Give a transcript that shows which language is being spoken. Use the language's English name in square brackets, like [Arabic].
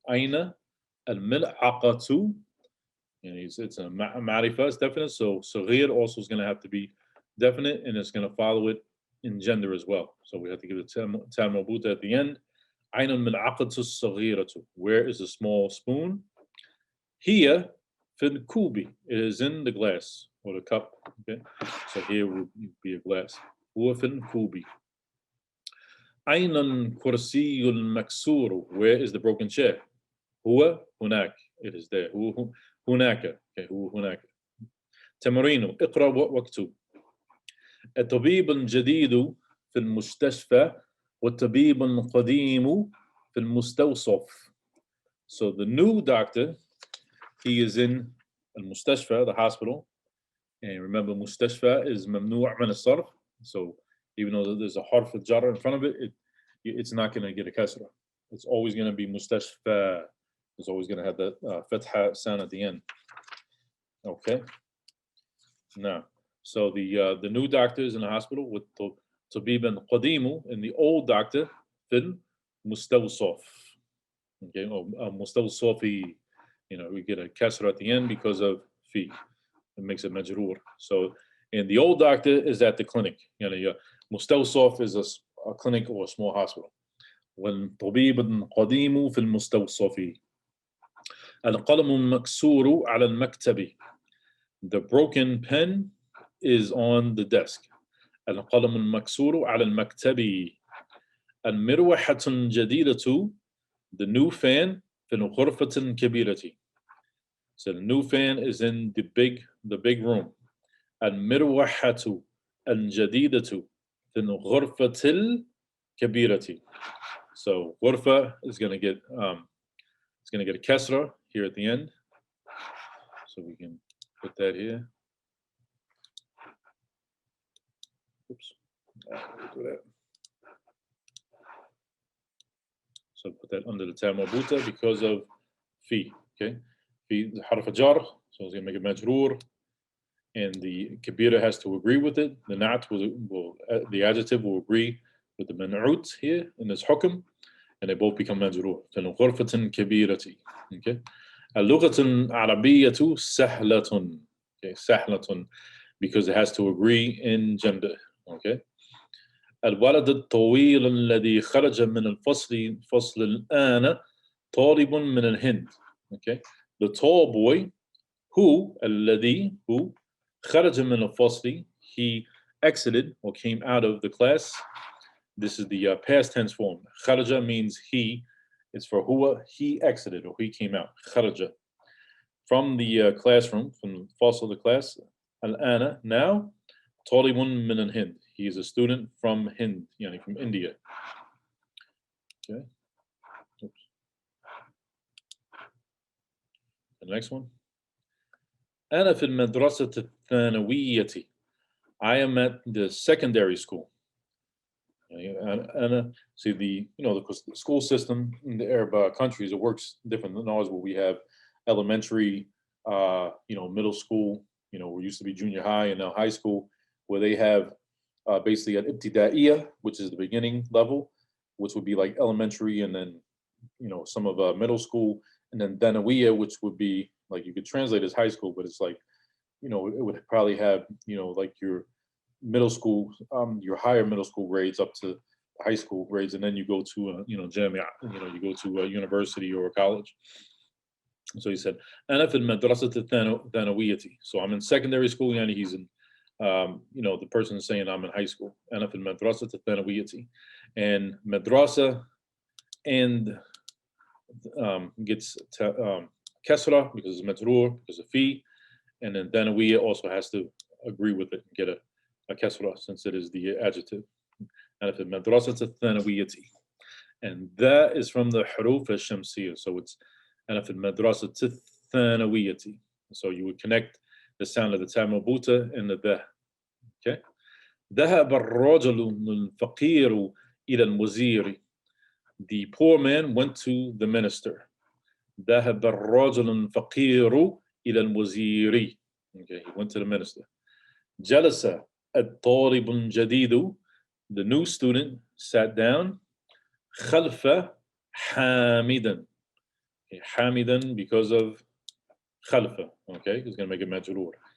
[Arabic] أين الملعقة? [English] It's a ma'rifa, it's definite. So صغير also is going to have to be definite, and it's going to follow it in gender as well. So we have to give it tam marbuta at the end. [Arabic] أين الملعقة الصغيرة? [English] Where is the small spoon? Here [Arabic] في الكوب. [English] It is in the glass. Or the cup, okay? So here would be a glass. [Arabic] هو في الكوب. أين الكرسي المكسور? [English] Where is the broken chair? [Arabic] هو هناك. [English] It is there. [Arabic] هو هناك. Okay, هو هناك. تمرين. اقرأ واكتب. الطبيب الجديد في المستشفى والطبيب القديم في المستوصف. [English] So the new doctor, he is in المستشفى, the hospital. And remember, mustashfa is mamnu' min as-sarf. So even though there's a harf al-jar in front of it, it's not going to get a kasra. It's always going to be mustashfa. It's always going to have that fatha sound at the end. Okay. Now, so the new doctor is in the hospital with tabib and qadimu, and the old doctor fil mustawsaf. Okay, mustawsafi. We get a kasra at the end because of fi. It makes it majroor. So, and the old doctor is at the clinic. Mustawsaf is a clinic or a small hospital. [Arabic] والطبيب القديم في المستوصف. القلم المكسور على المكتب. [English] The broken pen is on the desk. [Arabic] القلم المكسور على المكتب. المروحة الجديدة. [English] The new fan [Arabic] في الغرفة الكبيرة. [English] So the new fan is in the big room. [Arabic] المروحة الجديدة في الغرفة الكبيرة. [English] So غرفة is going to get a kasra here at the end. So we can put that here. Oops. We'll do that. So put that under the ta marbuta because of fi. Okay. Fi harf jar, so it's going to make it majroor. And the kabira has to agree with it. The na'at the adjective will agree with the منعوت here in this حكم, and they both become مجرور. [Arabic] في غرفة كبيرة. Okay. اللغة العربية سهلة. [English] Okay, سهلة, because it has to agree in gender. Okay. [Arabic] الولد الطويل الذي خرج من الفصل الآن طالب من الهند. [English] Okay. The tall boy who الذي who [Arabic] خرج من الفصل, [English] he exited or came out of the class. This is the past tense form. خرج means he. It's for huwa, he exited or he came out. [Arabic] خرج. [English] From the classroom, from the fossil of the class. [Arabic] الآن, [English] now. [Arabic] طالب من الهند. [English] He is a student from Hind, yani from India. Okay. Oops. The next one. [Arabic] أنا في المدرسة الثانوية. [English] I am at the secondary school. أنا, see the the school system in the Arab countries, it works different than ours, where we have elementary, middle school. We used to be junior high and now high school, where they have basically an ibtidaiya, which is the beginning level, which would be like elementary, and then some of middle school, and then danawiya, which would be like, you could translate as high school, but it's like it would probably have like your middle school, your higher middle school grades up to high school grades, and then you go to jamia, you go to a university or a college. So he said, [Arabic] أنا في المدرسة الثانوية. [English] So I'm in secondary school, and he's in the person is saying I'm in high school. [Arabic] أنا في المدرسة الثانوية. [English] And madrasa and gets kasra because it's majroor, because of fi, and then danawiya also has to agree with it and get a kasra, since it is the adjective. And if the madrasat al-thanawiyati, and that is from the huruf al-shamsiyya, so it's and if the madrasat al-thanawiyati, so you would connect the sound of the ta marbuta and the da. Okay. [Arabic] ذهب الرجل الفقير إلى المزير. [English] The poor man went to the minister. [Arabic] ذهب الرجل الفقير إلى المزير. [English] Okay, he went to the minister. [Arabic] جلس الطالب الجديد. [English] The new student sat down. [Arabic] خلف حامدا. [English] Okay, حامدا because of خلف. Okay, he's going to make it majroor.